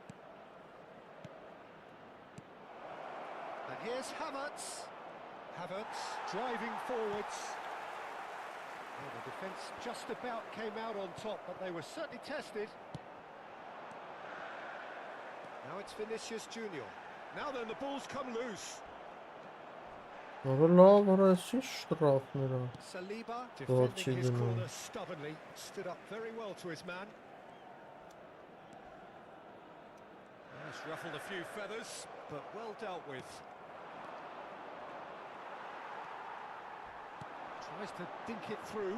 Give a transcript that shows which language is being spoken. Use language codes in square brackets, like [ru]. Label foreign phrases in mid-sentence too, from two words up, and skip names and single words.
[en] And here's Havertz. Havertz driving forwards. Well, the defence just about came out on top, but they were certainly tested. Now it's Vinicius Junior. Now then, the ball's come loose. [hy] Որը լավ, արա, ես ինչ շտրախներ է [en] Saliba Well, defending his Chidinho. corner stubbornly, stood up very well to his man. That's ruffled a few feathers, but well dealt with. Tries to dink it through.